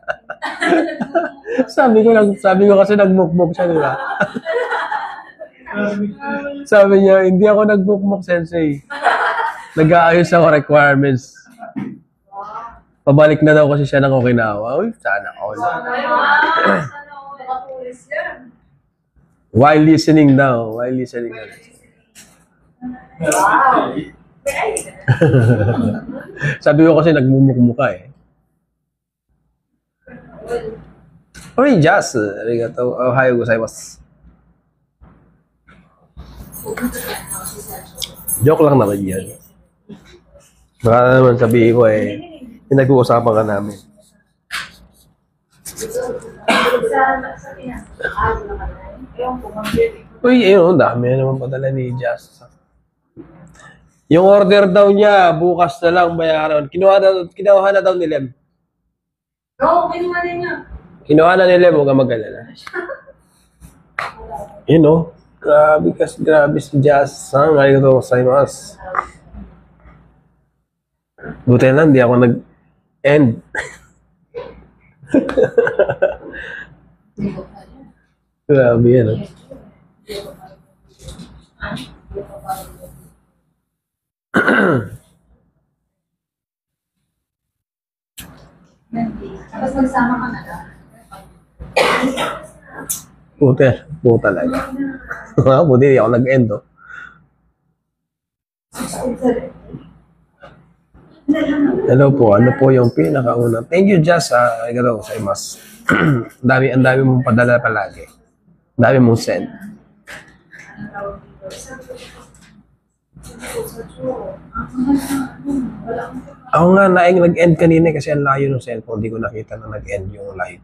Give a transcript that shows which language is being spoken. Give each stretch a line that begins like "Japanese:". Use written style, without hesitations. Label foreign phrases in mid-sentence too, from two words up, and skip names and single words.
Filipino: sabi ko kasi nagmukmuk siya, di ba? Sabi niya, hindi ako nagmukmuk, sensei. Nag-aayos ako requirements. Pabalik na daw kasi siya ng Okinawa. Uy, sana all.
English: While listening
Filipino: daw.
English: While listening.
Filipino: Wow! Sabi ko kasi nagmumukmuka eh. Oy, Jazz.
Japanese: Arigato. おはよう ございます.
Filipino: Joke lang naman yan. Baka naman sabihin ko eh, pinag-uusapan ka namin. Uy, ayun, dami naman padala ni Jazz. Yung order daw niya, bukas na lang bayaran. Kinuha na daw ni Lem. Oo, kinuha na niya. Kinuha na ni Lem, huwag ka mag-alala. Yun o. Grabe si Jazz.
Japanese: ありがとう ございます.
Filipino: Buti lang, di ako nag-end. Grabe yan. Tapos nagsama ka na lang. Puta talaga. Buti di ako nag-end o. Hello po, ano po yung pinakauna?
English: Thank you, Jazz.
Japanese: ありがとう ございます.
Filipino: Ang dami mong padala palagi. Ang dami mong send. Ako nga, nag-end kanina kasi ang layo ng cellphone. Hindi ko nakita na nag-end yung live.